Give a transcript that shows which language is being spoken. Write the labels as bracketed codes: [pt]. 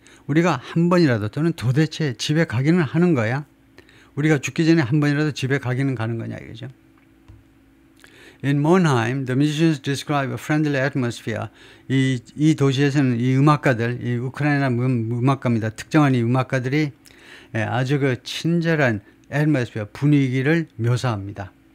[ko] 우리가 한 번이라도 또는 도대체 집에 가기는 하는 거야? 우리가 죽기 전에 한 번이라도 집에 가기는 가는 거냐 이거죠. [en] In Monheim, the musicians describe a friendly atmosphere. [ko] 이 도시에서는 이 음악가들, 이 우크라이나 음악가입니다. 특정한 이 음악가들이 아주 그 친절한 atmosphere, 분위기를 묘사합니다.